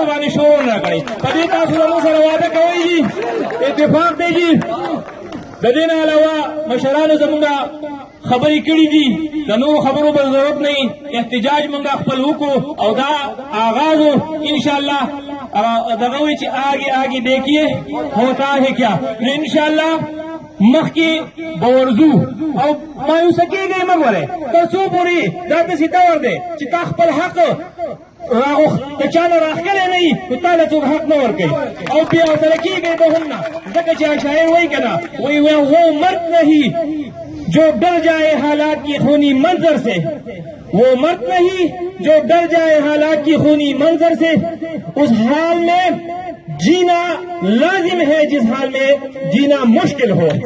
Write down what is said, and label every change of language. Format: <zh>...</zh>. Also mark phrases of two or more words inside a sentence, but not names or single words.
<ps>باندې شور نه کوي په دې تاسو له سره وعده کوي اتفاق دی د دې نه علاوه مشرانو زموږ خبرې کړې دي د نور خبرو به ضرورت نه احتجاج موږ خپل وکړو او دا آغاز</ps> <ar>ان شاء الله</ar> <ps>دغه وی چې</ps> <ur>آگے دیکھیے ہوتا ہے کیا</ur> <ar>ان شاء الله</ar> <ps>مخکې بورزو او مایوس کېږئ مه ګورئ تر څو پورې دا داسې دور دی چې تا خپل حق د چا نه راښکلی نه وي نو تا له څوک حق نه ورکوي او بیا ورسره کېږئ به هم نه ځکه چې شاعر وایي که نه وایي</ps> <ur>وہ مرد نہیں جو ڈر جائے حالات کی خونی منظر سے وہ مرد نہیں جو ڈر جائے حالات کی خونی منظر سے اس حال میں جینا لازم ہے جس حال میں جینا مشکل ہو</ur>